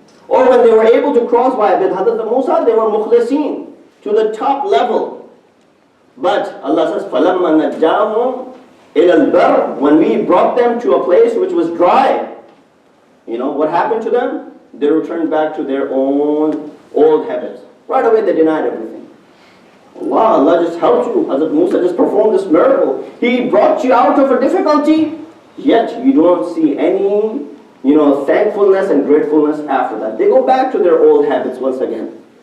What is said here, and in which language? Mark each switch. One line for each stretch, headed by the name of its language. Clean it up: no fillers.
English: Or when they were able to cross by Hazrat Musa, they were mukhlisin to the top level.
Arabic: But Allah says, فَلَمَّا نَجَّاهُمْ إِلَى الْبَرِّ.
English: When we brought them to a place which was dry, what happened to them? They returned back to their own old habits. Right away they denied everything. Allah just helped you. Hazrat Musa just performed this miracle. He brought you out of a difficulty, yet you don't see any, thankfulness and gratefulness after that. They go back to their old habits once again.